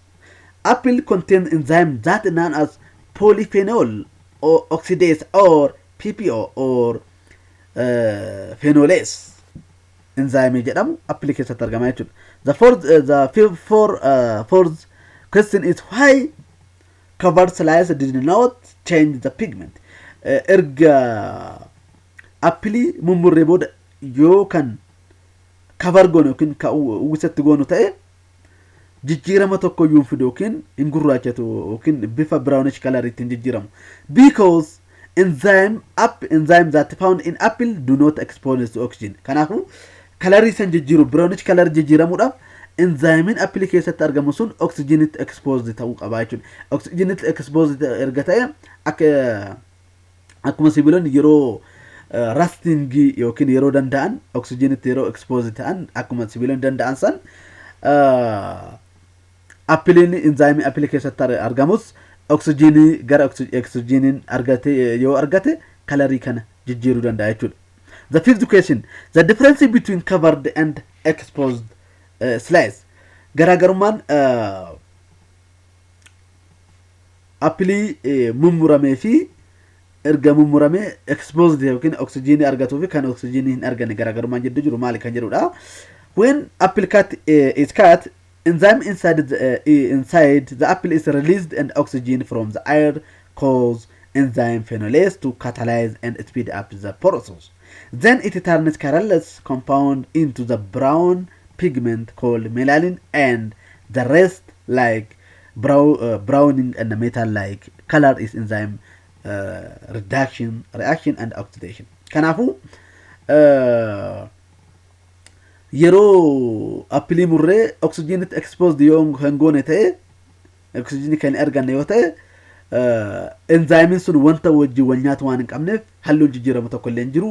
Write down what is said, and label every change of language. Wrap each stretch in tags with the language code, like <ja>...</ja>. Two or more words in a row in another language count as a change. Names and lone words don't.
<en>Apple contains enzymes that are known as polyphenol or oxidase or PPO or phenolase.</en> <om>Enzyme jedhamu apple keessatti argama jechuudha.</om> <en>The fourth question is why covered slice did not change the pigment.</en> <om>Erga apple mummurree booda yoo kan cover goonu yookiin ka uwwisatti goonu ta'e jijjiirama tokko iyyuu fidu yookiin hin gurraachatu yookiin bifa</om> <en>brownish color</en> <om>ittiin jijjiiramu.</om> <en>Because enzymes that found in apple do not expose to oxygen.</en> <om>Kanaafuu colorii san jijjiiru</om> <en>brownish color</en> <om>jijjiiramuudhaaf enzyme apple keessatti argamu sun</om> <en>oxygen exposed</en> <om>ta'uu qaba jechuudha.</om> <en>Oxygen exposed</en> <om>erga ta'e akkuma sibiilonni yeroo rusting yookiin yeroo danda'an oxygen yeroo exposed ta'an akkuma sibiilonni danda'an san appiliin enzyme appilii keessatti argamus oksijiinii gara oksijiiniin argate yoo argate kalarii kana jijjiiruu danda'a jechuudha.</om> <en>The fifth question, the difference between covered and exposed slice.</en> <om>Garaagarummaan appilii mummuramee fi erga mummuramee exposed yookiin oksijiinii argatuu fi kan oksijiinii hin arganne garaagarummaan jidduu jiru maali kan jedhudha.</om> <en>When apple cut is cut, enzyme inside the apple is released and oxygen from the air cause enzyme phenolase to catalyze and speed up the process. Then it turns colorless compound into the brown pigment called melanin, and the rest like browning and the metal-like color is enzyme reaction and oxidation.</en> <om>Kanaafuu yeroo appilii murree oksijiinitti exposed yoo hangoone ta'e oksijiinii kan arganne yoo ta'e enzymiin sun wanta wajjin wal nyaatu waan hin qabneef halluun jijjiiramu tokko illee hin jiru.</om>